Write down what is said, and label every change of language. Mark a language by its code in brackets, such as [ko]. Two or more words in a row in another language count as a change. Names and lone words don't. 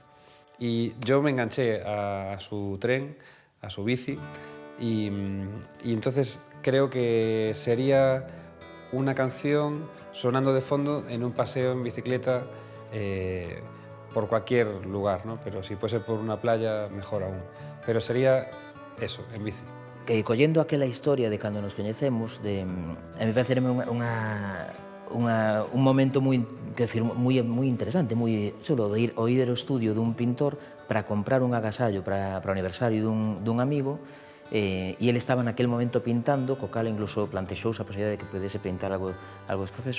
[es] Y yo me enganché a su tren, a su bici, y entonces creo que sería una canción sonando de fondo en un paseo en bicicleta por cualquier lugar, ¿no? Pero si fuese por una playa, mejor aún. Pero sería eso, en bici. [gl] Collendo aquela historia de cando nos coñecemos, a mí parecerme un momento moi interesante, solo de ir ao estudio dun pintor para comprar un agasallo para o aniversario dun amigo, e ele estaba naquele momento pintando, co cal incluso plantexouse a posibilidade de que pudese pintar algo desproceso.